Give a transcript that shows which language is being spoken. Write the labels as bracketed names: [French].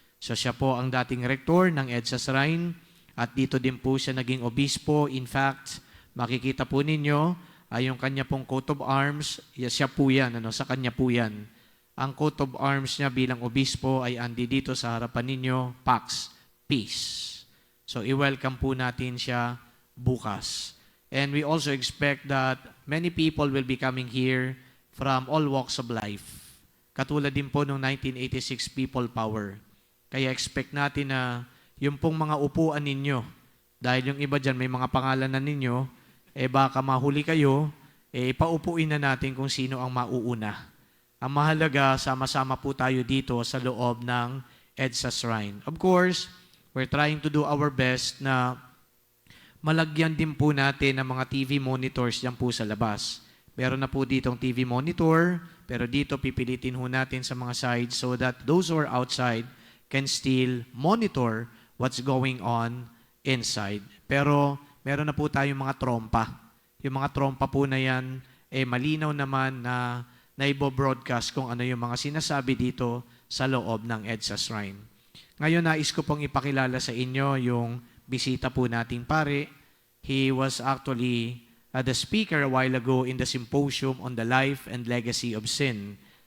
[Filipino] So siya po ang dating rektor ng EDSA Shrine at dito din po siya naging obispo. In fact, makikita po ninyo yung kanya pong coat of arms, siya po yan, sa kanya po yan. Ang coat of arms niya bilang obispo ay andi dito sa harapan ninyo, Pax, Peace. So i-welcome po natin siya bukas. [English] And we also expect that many people will be coming here from all walks of life. [Filipino] Katulad din po noong 1986 People Power. Kaya expect natin na yung pong mga upuan ninyo, dahil yung iba dyan may mga pangalan na ninyo, baka mahuli kayo, paupuin na natin kung sino ang mauuna. Ang mahalaga, sama-sama po tayo dito sa loob ng EDSA Shrine. [English] Of course, we're trying to do our best [Filipino] na malagyan din po natin ng mga TV monitors dyan po sa labas. Meron na po ditong TV monitor, pero dito pipilitin ho natin sa mga sides [English] so that those who are outside can still monitor what's going on inside. [Filipino] Pero meron na po tayong mga trompa. Yung mga trompa po na yan, malinaw naman na naibo-broadcast kung ano yung mga sinasabi dito sa loob ng EDSA Shrine. Ngayon, nais ko pong ipakilala sa inyo yung bisita po nating pare. [English] He was actually the speaker a while ago in the symposium on the life and legacy of sin.